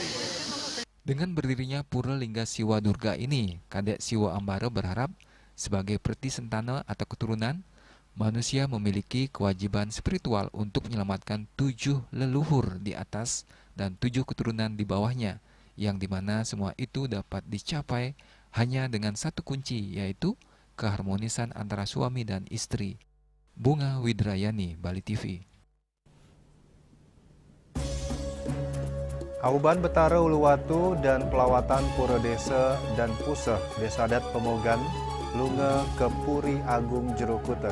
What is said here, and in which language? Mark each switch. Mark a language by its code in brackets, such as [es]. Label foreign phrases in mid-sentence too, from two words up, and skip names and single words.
[id] Dengan berdirinya Pura Lingga Siwa Durga ini, Kadek Siwa Ambara berharap sebagai Preti Sentana atau keturunan, manusia memiliki kewajiban spiritual untuk menyelamatkan 7 leluhur di atas dan 7 keturunan di bawahnya, yang dimana semua itu dapat dicapai hanya dengan satu kunci, yaitu keharmonisan antara suami dan istri. Bunga Widrayani, Bali TV. Auban Betara Uluwatu dan pelawatan Pura Desa dan Puseh Desa Adat Pemogan Lunga ke Puri Agung Jero Kuta.